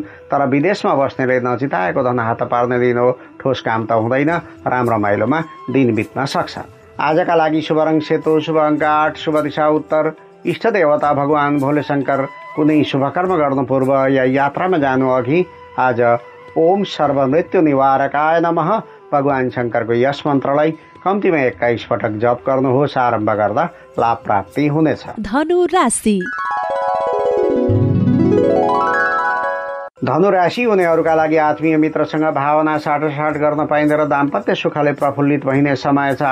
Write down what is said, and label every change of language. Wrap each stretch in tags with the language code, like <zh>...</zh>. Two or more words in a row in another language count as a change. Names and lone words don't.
<ne>तर विदेशमा बस्नेले नचिताएको धन हात पार्ने दिन हो। ठोस काम त हुँदैन। राम्रो माइलोमा दिन बित्न सक्छ। आजका लागि शुभ रङ सेतो, शुभ अङ्क 8, शुभ दिशा उत्तर, इष्ट देवता भगवान भोले शङ्कर। कुनै शुभ कर्म गर्नु पूर्व या यात्रामा जानु अघि आज</ne> <sa>ओम सर्वमृत्यु निवारकाय नमः</sa> <ne>भगवान शङ्करको यस मन्त्रलाई कम्तीमा 21 पटक जप गर्नुहोस्। आरम्भ गर्दा लाभ प्राप्ति हुनेछ। धनु राशि। धनु राशि हुनेहरूका लागि आत्मीय मित्रसँग भावना साटासाट गर्न पाइने र दाम्पत्य सुखले प्रफुल्लित भइने समय छ।</ne>